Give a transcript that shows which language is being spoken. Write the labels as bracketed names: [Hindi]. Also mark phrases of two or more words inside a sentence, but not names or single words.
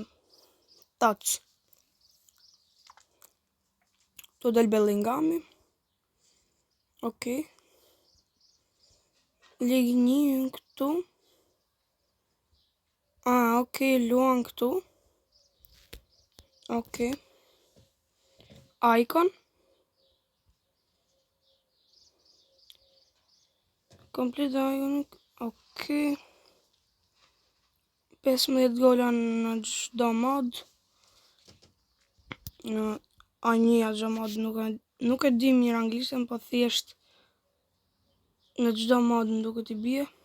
[Albanian] TOTS. Tu del Bellingami. Okej. Ligë 1 këtu. Okej, luan këtu. Okej. Icon. [English] Complete icon. [Albanian] Okej. 15 gola në çdo mod. Një çdo mod nuk e di mirë anglishtën, po thjesht në çdo mod më duket I bie.